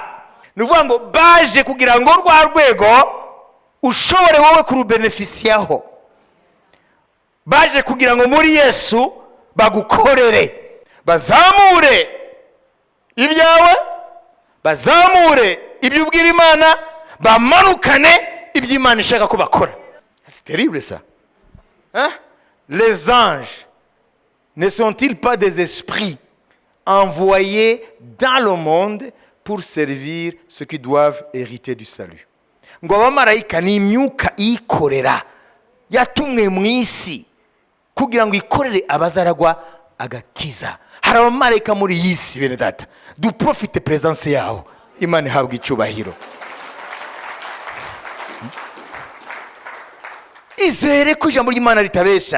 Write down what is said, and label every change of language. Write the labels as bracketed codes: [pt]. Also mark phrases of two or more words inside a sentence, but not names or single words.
[rw] Nuvuga ngo baje kugira ngo rwa rwego ushobore wowe kurubenefisiyaho. Baje kugira ngo muri Yesu bagukorere, bazamure ibyawe, bazamure ibyo ubwira Imana, bamanukane ibyo Imana ishaka ko bakora. [fr] C'est terrible ça. Les anges ne sont-ils pas des esprits envoyés dans le monde pour servir ceux qui doivent hériter du salut? [rw] Ngo abamarayika ni imyuka ikorera yatumwe mu isi kugira ngo ikorere abazaragwa agakiza. Hari abamarayika muri iyi si bene data, duprofite presence yaho. Imana ihabwa icyubahiro. Izere ko ijambo ry'Imana ritabesha.